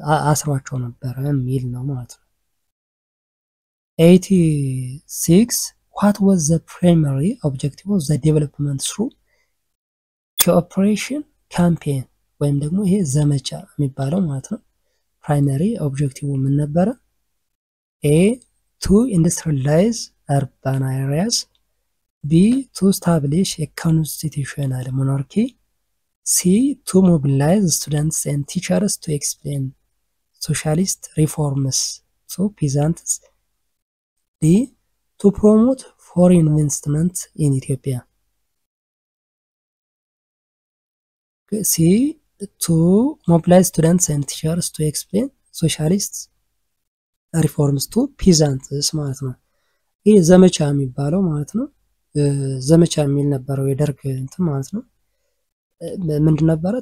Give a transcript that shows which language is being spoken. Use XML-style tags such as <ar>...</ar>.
<am>አስሯቸው ነበር የሚል ነው ማለት ነው። 86</am> <en>what was the primary objective of the development through cooperation campaign</en> <am>ወይም ደግሞ ይሄ ዘመቻ የሚባለው ማለት ነው። ፕራይመሪ ኦብጀክቲቭ ምን ነበረ?</am> <en>A to industrialize urban areas, B to establish a constitutional monarchy, C to mobilize students and teachers to explain socialist reforms to peasants, D to promote foreign investment in Ethiopia. C to mobilize students and teachers to explain socialist reforms to peasants</en> <am>ማለት ነው። ይሄ ዘመቻ የሚባለው ማለት ነው። ዘመቻ የሚል ነበረው የደርግ እንትን ማለት ነው። ምንድን ነበረ?</am>